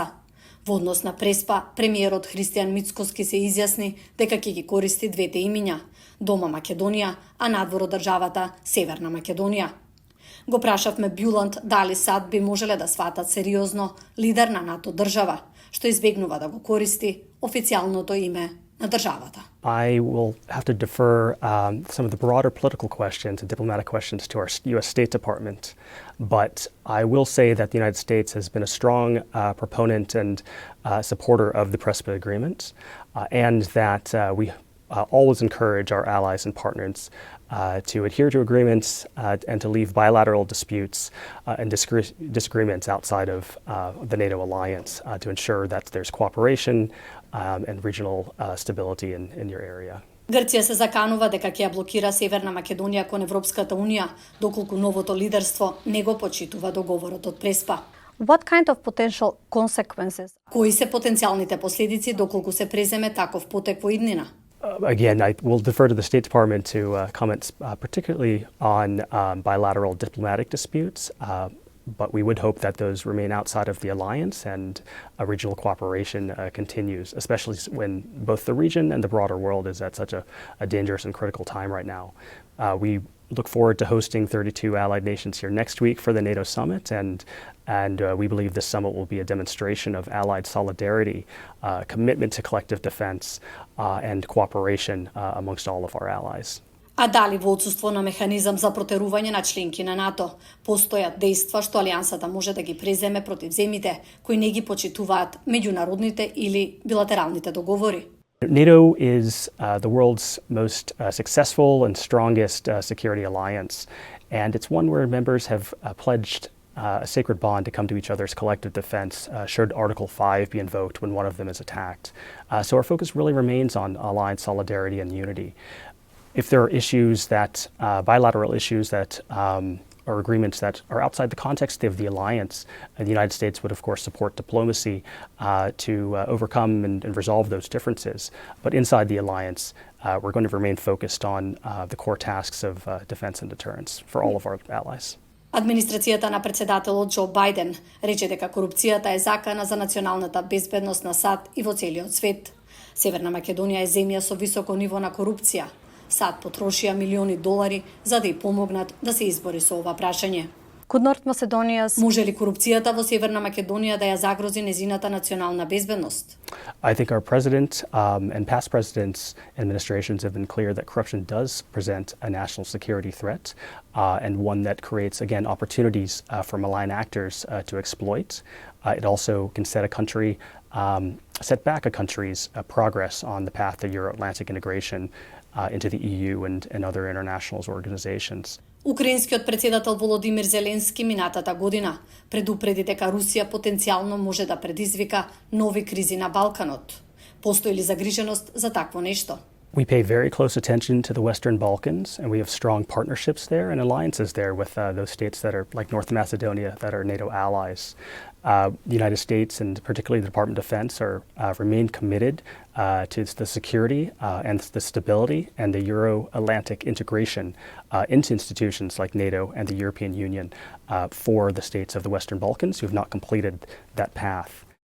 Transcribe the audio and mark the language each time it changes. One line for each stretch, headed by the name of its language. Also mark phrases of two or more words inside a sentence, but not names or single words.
Macedonian: Во однос на Преспа, премиерот Христијан Мицкоски се изјасни дека ќе ги користи двете имиња – дома Македонија, а надвор од државата Северна Македонија. Го прашавме Бјуланд дали САД би можеле да сватат сериозно лидер на НАТО држава, што избегнува да го користи официјалното име на државата.
English: I will have to defer some of the broader political questions and diplomatic questions to our U.S. State Department. But I will say that the United States has been a strong proponent and supporter of the Prespa Agreement, and that we always encourage our allies and partners to adhere to agreements and to leave bilateral disputes and disagreements outside of the NATO alliance to ensure that there's cooperation and regional stability in your area.
Macedonian: Грција се заканува дека ќе ја блокира Северна Македонија кон Европската Унија, доколку новото лидерство не го почитува договорот од Преспа.
English: What kind of potential consequences?
Macedonian: Кои се потенцијалните последици доколку се преземе таков потек во иднина?
English: Again, I will defer to the State Department to comment particularly on bilateral diplomatic disputes, but we would hope that those remain outside of the alliance and regional cooperation continues, especially when both the region and the broader world is at such a dangerous and critical time right now. We look forward to hosting 32 allied nations here next week for the NATO summit, and we believe this summit will be a demonstration of allied solidarity, commitment to collective defense, and cooperation amongst all of our allies.
Macedonian: А дали во отсуство на механизам за протерување на членки на НАТО постојат дејства што алијансата може да ги преземе против земите кои не ги почитуваат меѓународните или билатералните договори?
English: NATO is the world's most successful and strongest security alliance, and it's one where members have pledged a sacred bond to come to each other's collective defense should Article 5 be invoked when one of them is attacked. So our focus really remains on allied solidarity and unity. If there are issues that, bilateral issues that or agreements that are outside the context of the alliance, the United States would of course support diplomacy to overcome and resolve those differences. But inside the alliance, we're going to remain focused on the core tasks of defense and deterrence for all of our allies.
Macedonian: Администрацијата на председателот Џо Бајден рече дека корупцијата е закана за националната безбедност на САД и во целиот свет. Северна Македонија е земја со високо ниво на корупција. САД потрошија милиони долари за да ја помогнат да се избори со ова прашање.
English: Could North Macedonia's
Macedonian: Може ли корупцијата во Северна Македонија да ја загрози незината национална безбедност?
English: I think our president and past presidents' administrations have been clear that corruption does present a national security threat and one that creates, again, opportunities for malign actors to exploit. It also can set back a country's progress on the path to Euro-Atlantic integration into the EU and other international organizations.
Macedonian: Украинскиот председател Володимир Зеленски минатата година предупреди дека Русија потенцијално може да предизвика нови кризи на Балканот. Постои ли загриженост за такво нешто?
English: We pay very close attention to the Western Balkans, and we have strong partnerships there and alliances there with those states that are like North Macedonia that are NATO allies. The United States and particularly the Department of Defense remain committed to the security and the stability and the Euro-Atlantic integration into institutions like NATO and the European Union for the states of the Western Balkans who have not completed that path.